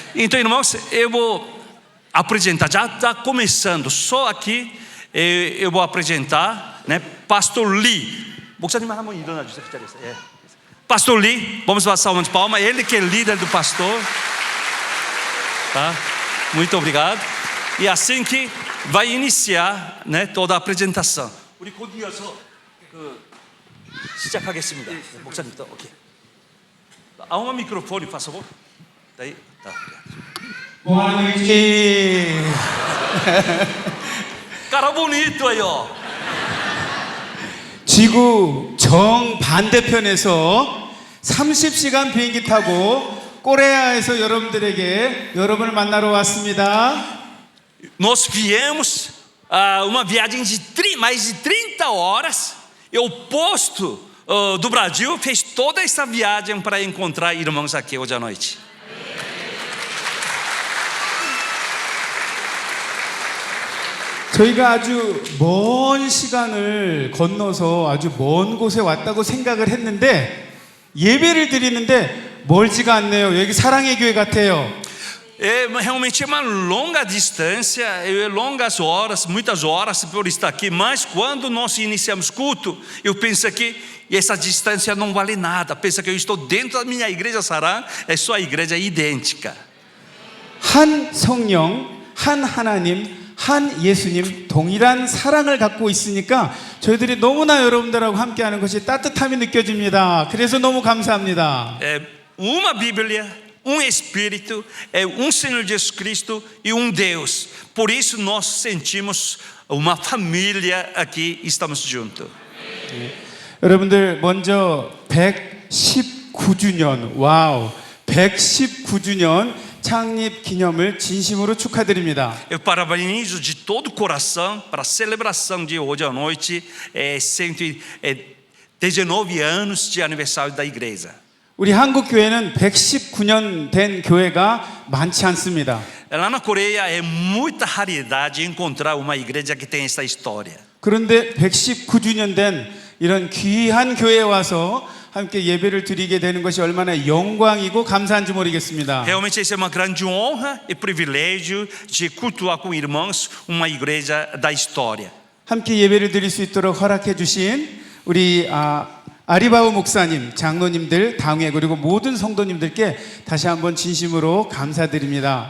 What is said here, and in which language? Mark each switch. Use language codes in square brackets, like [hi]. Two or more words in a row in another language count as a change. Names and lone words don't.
[pt] Então, irmãos, eu vou apresentar, já está começando, só aqui eu vou apresentar, né? Pastor Lee. Pastor Lee, vamos passar uma palma, ele que é líder do pastor, tá? Muito obrigado. E assim que vai iniciar, né, toda a apresentação. [ko] 우리 곧 이어서 시작하겠습니다. 목사님, 오케이. [pt] Arruma o microfone, por favor. Daí, tá. Boa noite. Cara bonito aí, ó. [ko] 지구 정반대편에서 30시간 비행기 타고 코레아에서 여러분을 만나러 왔습니다. [pt] Nós viemos uma viagem de mais de 30 horas. E o posto do Brasil fez toda essa viagem para encontrar irmãos aqui hoje à noite. [ko] 저희가 아주 먼 시간을 건너서 아주 먼 곳에 왔다고 생각을 했는데 예배를 드리는데 멀지가 않네요. 여기 사랑의 교회 같아요. [pt] Realmente é uma longa distância, longas horas, muitas horas por estar aqui. Mas quando nós iniciamos culto, eu penso que essa distância não vale nada. Pensa que eu estou dentro da minha igreja Sarang, é só a igreja idêntica. [ko] 한 성령, 한 하나님, 한 예수님 동일한 사랑을 갖고 있으니까 저희들이 너무나 여러분들하고 함께하는 것이 따뜻함이 느껴집니다. 그래서 너무 감사합니다. [pt] Uma Bíblia, Espírito, Senhor Jesus Cristo e Deus. Por isso nós sentimos uma família aqui, estamos juntos. [ko] 여러분들 먼저 119주년, 와우, 119주년 창립 기념을 진심으로 축하드립니다. [pt] Eu parabenizo de todo o coração para a celebração de hoje à noite, 119 anos de aniversário da igreja. [ko] 우리 한국 교회는 119년 된 교회가 많지 않습니다. [pt] Lá na Coreia é muita raridade encontrar uma igreja que tem essa história. [ko] 그런데 119주년 된 이런 귀한 교회에 와서 함께 예배를 드리게 되는 것이 얼마나 영광이고 감사한지 모르겠습니다. [pt] Realmente isso é uma grande honra e privilégio de cultuar com irmãos uma igreja da história. [ko] 함께 예배를 드릴 수 있도록 허락해 주신 우리 아리바우 목사님, 장로님들, 당회 그리고 모든 성도님들께 다시 한번 진심으로 감사드립니다.